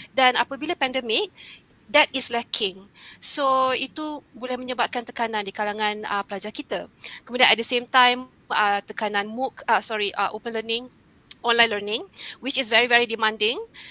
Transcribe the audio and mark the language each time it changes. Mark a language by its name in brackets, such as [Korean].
[Malay] Dan apabila pandemik, [English] that is lacking. [Malay] So itu boleh menyebabkan tekanan di kalangan pelajar kita. Kemudian [English] at the same time, tekanan open learning, online learning, which is very, very demanding.